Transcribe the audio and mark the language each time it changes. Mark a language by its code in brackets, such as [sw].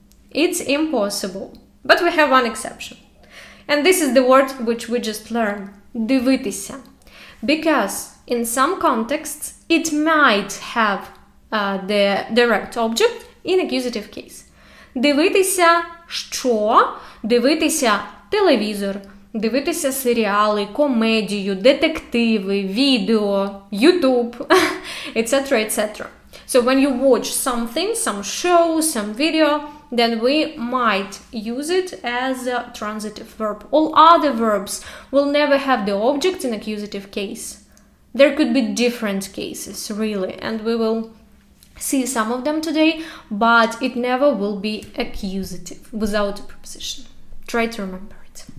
[en] It's impossible. But we have one exception. And this is the word which we just learned, дивитися. Because in some contexts it might have the direct object in accusative case. [uk] Дивитися що? Дивитися телевізор, дивитися серіали, комедію, детективи, відео, YouTube, etc., etc. [en] So when you watch something, some show, some video, then we might use it as a transitive verb. All other verbs will never have the object in accusative case. There could be different cases, really, and we will see some of them today, but it never will be accusative without a preposition. Try to remember it.